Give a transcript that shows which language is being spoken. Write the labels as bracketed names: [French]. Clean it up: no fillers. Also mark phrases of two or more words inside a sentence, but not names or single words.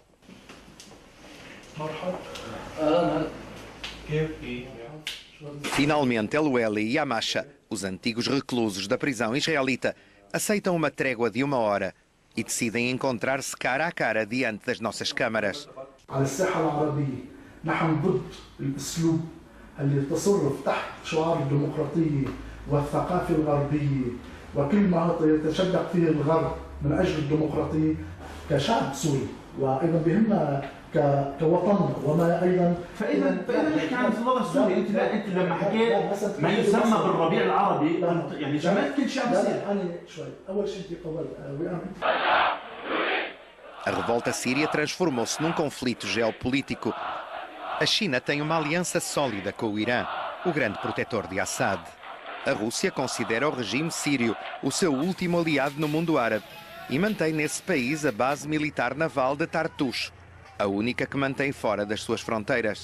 [Portuguese] Finalmente, El-Oueli e Amasha, os antigos reclusos da prisão israelita, aceitam uma trégua de 1 hora e decidem encontrar-se cara a cara diante das nossas câmaras. [Arabic] على الساحة العربية نحن ضد الأسلوب اللي تصرف تحت شعار الديمقراطية والثقافة الغربية وكل ما يتشدق فيه الغرب من أجل الديمقراطية كشعب سوري، وأيضا بهمنا كوطن وما ايضا. فاذا نحكي عن الوضع السوري. انت لما حكيت ما يسمى بالربيع العربي يعني شملت كل شعب سوري. انا شوي اول شيء في قبل [Portuguese] A revolta síria transformou-se num conflito geopolítico. A China tem uma aliança sólida com o Irã, o grande protetor de Assad. A Rússia considera o regime sírio o seu último aliado no mundo árabe e mantém nesse país a base militar naval de Tartus, a única que mantém fora das suas fronteiras.